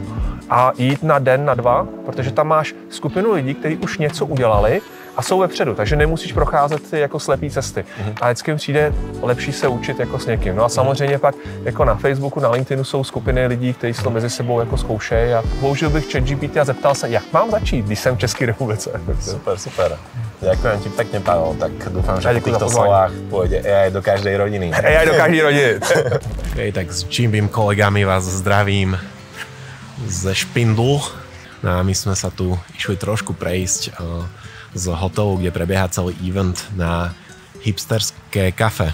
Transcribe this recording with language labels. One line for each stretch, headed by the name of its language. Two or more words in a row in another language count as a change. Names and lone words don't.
Czech: A jít na den, na 2, protože tam máš skupinu lidí, kteří už něco udělali a jsou vepředu, takže nemusíš procházet ty jako slepý cesty. A vždycky přijde lepší se učit jako s někým. No a samozřejmě pak jako na Facebooku, na LinkedInu jsou skupiny lidí, kteří si to mezi sebou jako zkoušejí a použil bych ChatGPT a zeptal se, jak mám začít, když jsem v České republice. Super.
Slovak: Ďakujem ti pekne, Pavel, tak dúfam, že v týchto slovách pôjde AI do každej rodiny. AI do každej rodiny.
Czech: Okay, tak s Jimbym kolegami vás zdravím ze Špindlu.
Slovak: No a my sme sa tu išli trošku prejsť z hotelu, kde prebieha celý event na hipsterské kafe.